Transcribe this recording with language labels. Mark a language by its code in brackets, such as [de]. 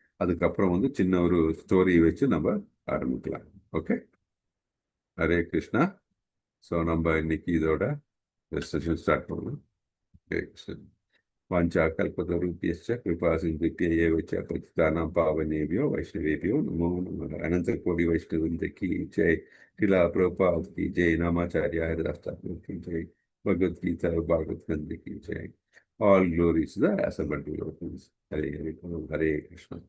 [ta] அதுக்கப்புறம் வந்து சின்ன ஒரு ஸ்டோரி வச்சு நம்ம ஆரம்பிக்கலாம். ஓகே, ஹரே கிருஷ்ணா. ஸோ நம்ம இன்னைக்கு இதோட செஷன் ஸ்டார்ட் பண்ணலாம். ஹரே கிருஷ்ணா. [sa] வாஞ்சா கல்பதருபியஸ்ச கிருபா சிந்துப்ய ஏவ ச பतितानां पावनेभ्यो वैष्णवेभ्यो नमो नमः. [hi] अनंत कोटि वैष्णववृंद की जय. श्रीला प्रभुपाद की जय. नामाचार्य हरिदास की जय. भगवद गीता भागवत गंध की जय. [en] All glories to the assembled devotees. [hi] Hare Hare Krishna.